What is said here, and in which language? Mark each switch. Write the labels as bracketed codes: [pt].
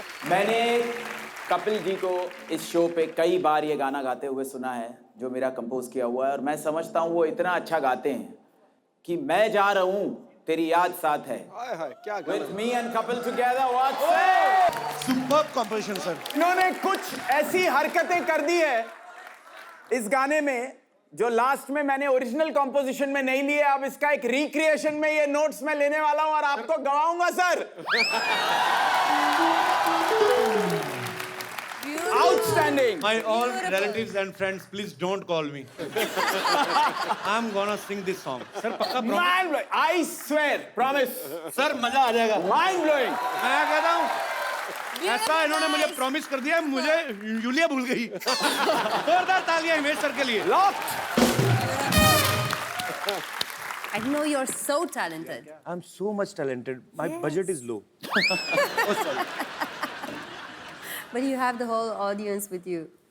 [hi] मैंने कपिल जी को इस शो पे कई बार ये गाना गाते हुए सुना है, जो मेरा कंपोज किया हुआ है, और मैं समझता हूँ वो इतना अच्छा गाते हैं कि मैं जा रहा हूँ तेरी याद साथ है। हाय हाय क्या गाना [en] With me and Kapil together, what's up? [hi] Superb composition sir. इन्होंने कुछ ऐसी हरकतें कर दी है इस गाने में जो लास्ट में मैंने ओरिजिनल कॉम्पोजिशन में नहीं लिए। अब इसका एक रिक्रिएशन में ये नोट्स मैं लेने वाला हूं और आपको गवाऊंगा sir. [en] Outstanding. My all relatives and friends, please don't call me. I'm gonna sing this song. [hi] Sir पक्का promise? [en] Mind blowing. I swear, promise. Sir मजा आ जाएगा। Mind blowing. [hi] मैं कहता हूँ ऐसा इन्होंने मुझे प्रॉमिस कर दिया, मुझे यूलिया भूल गई। जोरदार तालियां हिमेश सर के लिए। [en] Locked. I know you're so talented. I'm so much talented. My budget is low. But you have the whole audience with you.